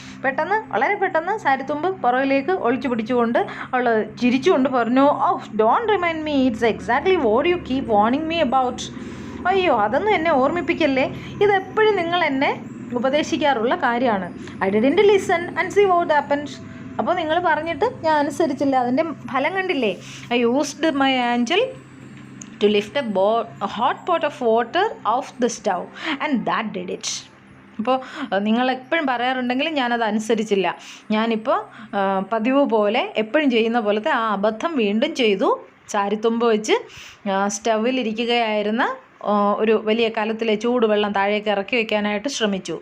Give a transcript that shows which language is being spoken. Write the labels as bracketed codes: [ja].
[ml] പെട്ടെന്ന്, വളരെ പെട്ടെന്ന് സാരിത്തുമ്പ് പുറകിലേക്ക് ഒളിച്ചു പിടിച്ചുകൊണ്ട് അവൾ ചിരിച്ചുകൊണ്ട് പറഞ്ഞു, [en] Oh don't remind me, it's exactly what you keep warning me about. [ml] അയ്യോ, അതൊന്നും എന്നെ ഓർമ്മിപ്പിക്കല്ലേ, ഇതെപ്പോഴും നിങ്ങൾ എന്നെ ഉപദേശിക്കാറുള്ള കാര്യമാണ്. [en] I didn't listen and see what happened. [ml] അപ്പോൾ നിങ്ങൾ പറഞ്ഞിട്ട് ഞാൻ അനുസരിച്ചില്ല, അതിൻ്റെ ഫലം കണ്ടില്ലേ? [en] I used my aanchal to lift a hot pot of water off the stove and that did it. [ml] അപ്പോൾ നിങ്ങൾ എപ്പോഴും പറയാറുണ്ടെങ്കിലും ഞാനത് അനുസരിച്ചില്ല. ഞാനിപ്പോൾ പതിവ് പോലെ എപ്പോഴും ചെയ്യുന്ന പോലത്തെ ആ അബദ്ധം വീണ്ടും ചെയ്തു. ചാരിത്തുമ്പ് വെച്ച് സ്റ്റൗവിലിരിക്കുകയായിരുന്ന ഒരു വലിയ കലത്തിലെ ചൂടുവെള്ളം താഴേക്ക് ഇറക്കി വയ്ക്കാനായിട്ട് ശ്രമിച്ചു.